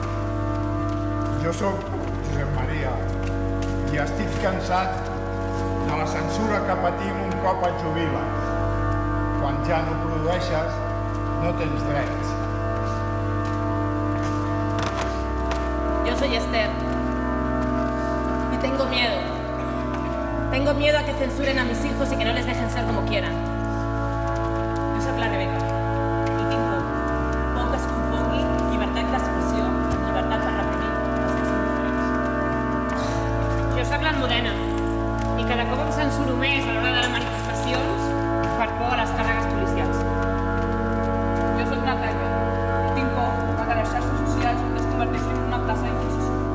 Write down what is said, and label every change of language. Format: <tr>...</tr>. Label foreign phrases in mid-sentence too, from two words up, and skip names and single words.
<ca>Jo sóc Josep Maria i estic cansat de la censura que patim un cop et jubiles. Quan ja no produeixes, no tens drets.</ca> <es>Yo soy Esther. Y tengo miedo. Tengo miedo a que censuren a mis hijos y que no les dejen ser como quieran.</es> <ca>Jo soc la Rebeca. I tinc por. Por que es confongui llibertat d'expressió, llibertat per reprimir els que són diferents. Jo soc l'Almudena. I cada cop em censuro més a l'hora de les manifestacions per por a les càrregues policials. Jo soc Natàlia. Tinc por que les xarxes socials es converteixin en una plaça d'inquisició.</ca>